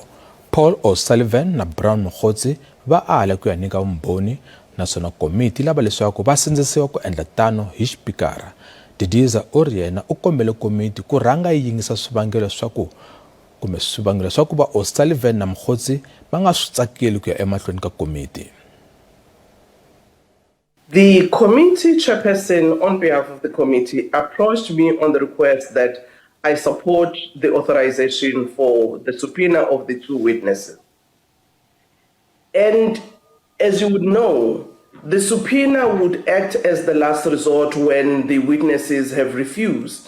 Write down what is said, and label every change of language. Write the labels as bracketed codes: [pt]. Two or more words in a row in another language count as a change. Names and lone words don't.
[ts] Paul O'Sullivan na Brown Mogotsi va ala ku ya nyika vumbhoni naswona komiti lava leswaku va sindzisiwa ku endla tano hi xipikara. Didiza u ri yena u kombele komiti ku rhanga yi yingisa swivangelo swa ku va O'Sullivan na Mokgotsi va nga swi tsakeli ku ya emahlweni ka komiti. [en] The committee chairperson, on behalf of the committee, approached me on the request that I support the authorization for the subpoena of the two witnesses. And as you would know, the subpoena would act as the last resort when the witnesses have refused.